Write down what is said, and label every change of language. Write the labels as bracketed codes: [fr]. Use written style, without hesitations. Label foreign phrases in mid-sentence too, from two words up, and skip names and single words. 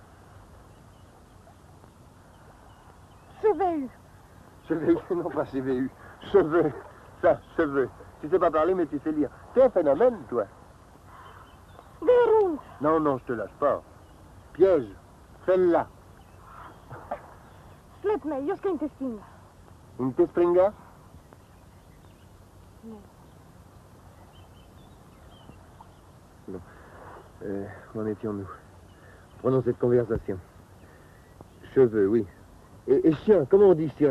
[fr] Cheveux. Cheveux, non pas CVU. Cheveux. Ça, cheveux. Tu sais pas parler, mais tu sais lire. T'es un phénomène, toi. Verrou. Non, non, je te lâche pas. Piège. Celle-là. [sv] Släpp mig, jag ska inte springa. Inte springa? [fr] Non. Où en étions-nous? Prenons cette conversation. Cheveux, oui. Et chien, comment on dit chien?